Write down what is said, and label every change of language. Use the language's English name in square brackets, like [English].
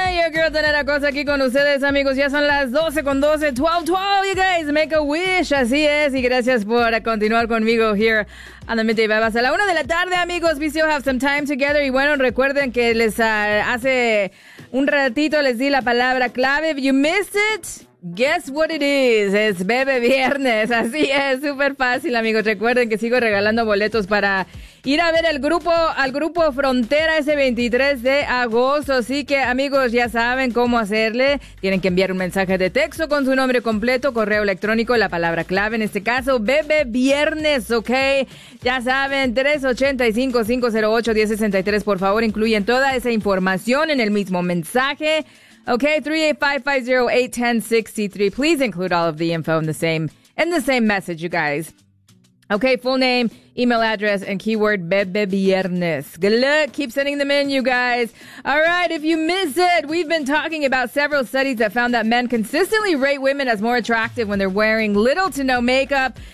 [Spanish] Yo quiero tener a cosa aquí con ustedes, amigos. Ya son las [English] 12:12. 12:12, you guys, make a wish. [Spanish] Así es, y gracias por continuar conmigo [English] here on the Midday Vibe. [Spanish] Hasta la 1 de la tarde, amigos. [English] We still have some time together. [Spanish] Y bueno, recuerden que les hace un ratito les di la palabra clave. [English] If you missed it, guess what it is. [Spanish] Es Bebe Viernes. Así es, súper fácil, amigos. Recuerden que sigo regalando boletos para ir a ver al grupo Frontera ese 23 de agosto. Así que, amigos, ya saben cómo hacerle. Tienen que enviar un mensaje de texto con su nombre completo, correo electrónico, la palabra clave, en este caso, Bebe Viernes, ¿ok? Ya saben, 385-508-1063, por favor, incluyen toda esa información en el mismo mensaje. [English] Ok, 385-508-1063, please include all of the info in the same message, you guys. Okay, full name, email address, and keyword Bebe Viernes. Good luck. Keep sending them in, you guys. All right, if you miss it, we've been talking about several studies that found that men consistently rate women as more attractive when they're wearing little to no makeup.